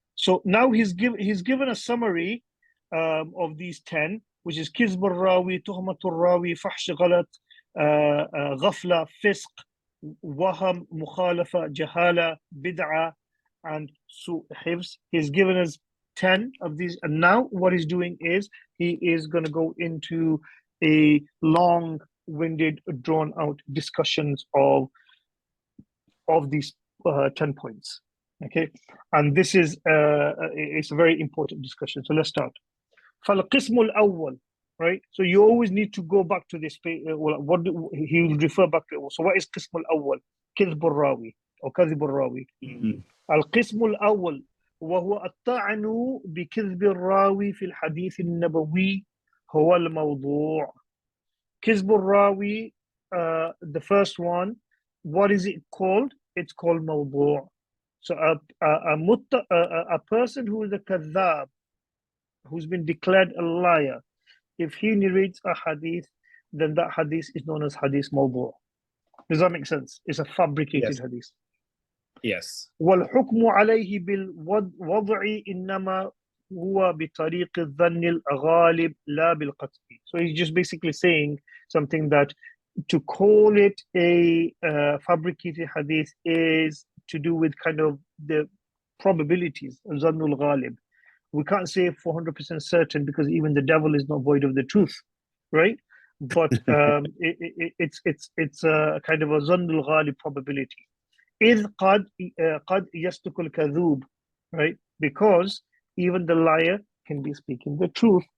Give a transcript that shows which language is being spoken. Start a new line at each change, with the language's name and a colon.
English: So now he's given a summary of these 10, which is كذب الراوي, تهمة الراوي, فحش غلط, غفلة, فسق, وهم, مخالفة, جهالة, بدعة, and سوء حفظ. He's given us 10 of these, and now what he's doing is he is going to go into a long-winded, drawn-out discussions of these 10 points. Okay, and this is it's a very important discussion. So let's start.
Arabic: فالقسم الأول, right?
English: So you always need to go back to this page. What he will refer back to. So what is قسم الأول?
Arabic: كذب الراوي أو كذب الراوي. القسم الأول وهو الطعن بكذب الراوي في الحديث النبوي هو الموضوع.
English: كذب الراوي, the first one, what is it called? It's called موضوع. So a person who is a kadhab, who's been declared a liar, if he narrates a hadith, then that hadith is known as hadith mawdu'. Does that make sense? It's a fabricated hadith. Yes.
Arabic: والحكم عليه بالوضع إنما هو بطريق الظن الغالب لا بالقطع.
English: So he's just basically saying something that to call it a fabricated hadith is to do with kind of the probabilities, Zannul Ghalib. We can't say for 100% certain, because even the devil is not void of the truth, right? But it's a kind of a Zannul Ghalib probability.
Arabic: إذ قد يصدق الكذوب, right?
English: Because even the liar can be speaking the truth.